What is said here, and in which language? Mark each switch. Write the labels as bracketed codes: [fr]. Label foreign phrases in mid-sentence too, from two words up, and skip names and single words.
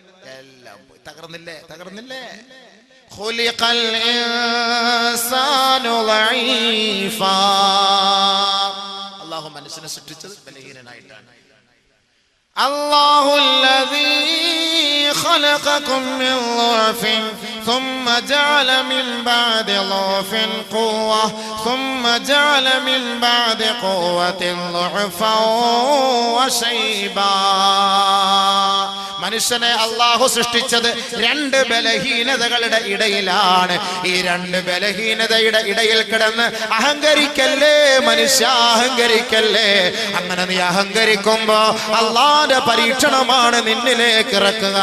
[ml] എല്ലാം പോയി. തകർന്നില്ലേ? [ar] خلق الإنسان ضعيفا. [ml] അല്ലാഹു മനുഷ്യനെ സൃഷ്ടിച്ചത് ബലഹീനനായിട്ടാണ്. [ar] الله الذي خلقكم من ضعف ثم جعل من بعد ضعف قوة ثم جعل من بعد قوة ضعفا وشيبا. [ml] മനുഷ്യനെ അല്ലാഹു സൃഷ്ടിച്ചത് രണ്ട് ബലഹീനതകളുടെ ഇടയിലാണ്. ഈ രണ്ട് ബലഹീനതയുടെ ഇടയിൽ കിടന്ന് അഹങ്കരിക്കല്ലേ മനുഷ്യ, അഹങ്കരിക്കല്ലേ. അങ്ങനെ നീ അഹങ്കരിക്കുമ്പോ അല്ലാഹുവിന്റെ പരീക്ഷണമാണ് നിന്നിലേക്ക് ഇറക്കുക.